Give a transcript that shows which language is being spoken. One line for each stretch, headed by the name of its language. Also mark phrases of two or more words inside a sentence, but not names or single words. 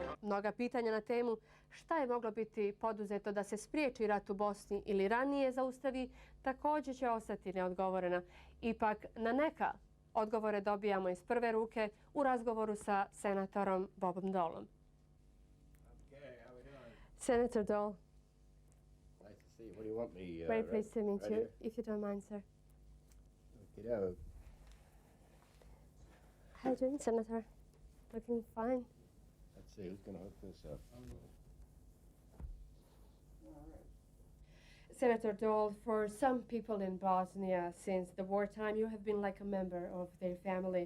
Bosnian: Mnoga pitanja na temu šta je moglo biti poduzeto da se spriječi rat u Bosni ili ranije zaustavi, također će ostati neodgovorena. Ipak, na neka odgovore dobijamo iz prve ruke u razgovoru sa senatorom Bobom Dolom. Senator Dole.
English: Nice to see you. What do you want me? Very pleased to meet right you, here? if you don't mind, sir. Yeah. How are you doing, Senator? Looking fine. Let's see who's going to hook this up. Senator Dole, for some people in Bosnia since the wartime, you have been like a member of their family.